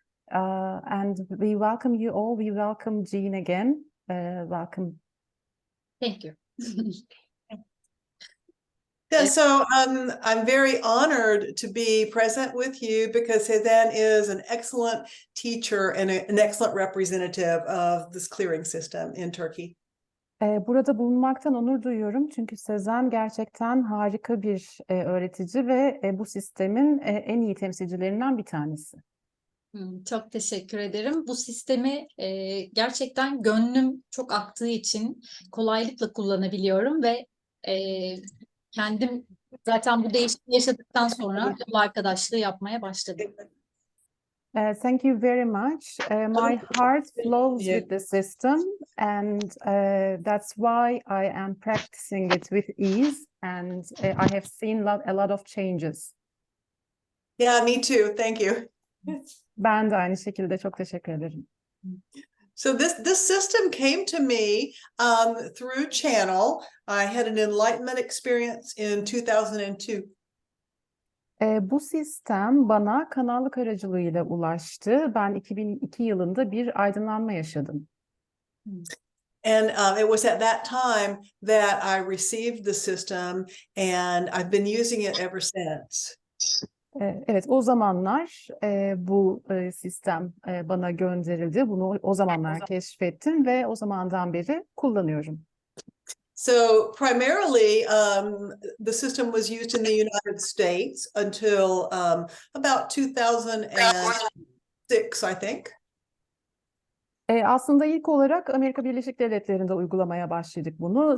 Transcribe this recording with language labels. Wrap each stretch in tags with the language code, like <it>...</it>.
<en>And we welcome you all. We welcome Jean again. Welcome. Thank you. Yeah, so I'm very honored to be present with you because Sezen is an excellent teacher and an excellent representative of this clearing system in Turkey.</en> <tr>Burada bulunmaktan onur duyuyorum çünkü Sezen gerçekten harika bir öğretici ve bu sistemin en iyi temsilcilerinden bir tanesi. Çok teşekkür ederim. Bu sistemi gerçekten gönlüm çok aktığı için kolaylıkla kullanabiliyorum ve kendim zaten bu değişikliği yaşadıktan sonra yol arkadaşlığı yapmaya başladım.</tr> <en>Thank you very much. My heart flows with the system and that's why I am practicing it with ease and I have seen a lot of changes. Yeah, me too. Thank you.</en> <tr>Ben de aynı şekilde çok teşekkür ederim.</tr> <en>So this system came to me through Channel. I had an enlightenment experience in 2002.</en> <tr>Bu sistem bana kanallık aracılığıyla ulaştı. Ben 2002 yılında bir aydınlanma yaşadım.</tr> <en>And it was at that time that I received the system and I've been using it ever since.</en> <tr>Evet, o zamanlar bu sistem bana gönderildi. Bunu o zamanlar keşfettim ve o zamandan beri kullanıyorum.</tr> <en>So primarily, the system was used in the United States until about 2006, I think.</en> <tr>Aslında ilk olarak Amerika Birleşik Devletleri'nde uygulamaya başladık bunu.</tr>